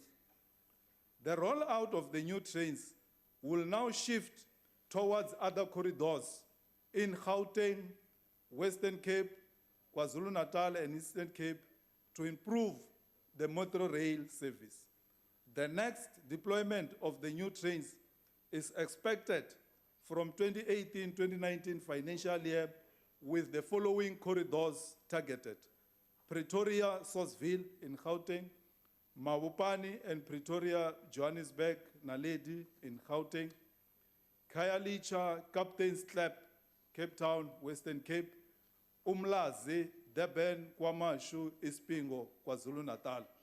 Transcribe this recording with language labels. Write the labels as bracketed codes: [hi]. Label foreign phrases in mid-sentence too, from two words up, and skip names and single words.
[en] The rollout of the new trains will now shift towards other corridors in Gauteng, Western Cape, KwaZulu-Natal, and Eastern Cape to improve the Metro Rail service. The next deployment of the new trains is expected from 2018-2019 financial year with the following corridors targeted: Pretoria, Sourceville in Gauteng, Mabopane and Pretoria, Johannesburg, Naledi in Gauteng, Khayelitsha, Captain's Club, Cape Town, Western Cape, Umlazi, Durban, KwaMashu, Ispingo, KwaZulu-Natal.